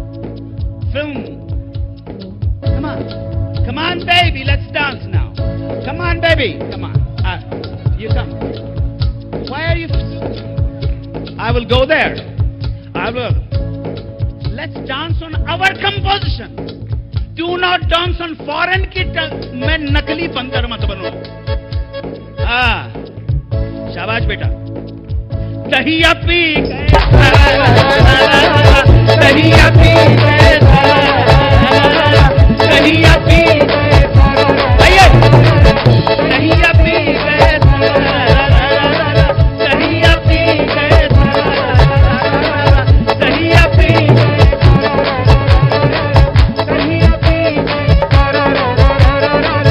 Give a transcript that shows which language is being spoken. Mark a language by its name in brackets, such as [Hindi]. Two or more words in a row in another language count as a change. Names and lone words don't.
[English] Come on baby, let's dance now. Come on baby, come on. You come. Why are you? I will go there. I will. Let's dance on our composition. Do not dance on foreign [Hindi] की मैं नकली बंदर मत बनो। शाबाश बेटा। दहिया पी गए, दहिया पी गए, दहिया पी गए, आइए दहिया पी गए, दहिया पी गए, दहिया पी गए, दहिया पी गए।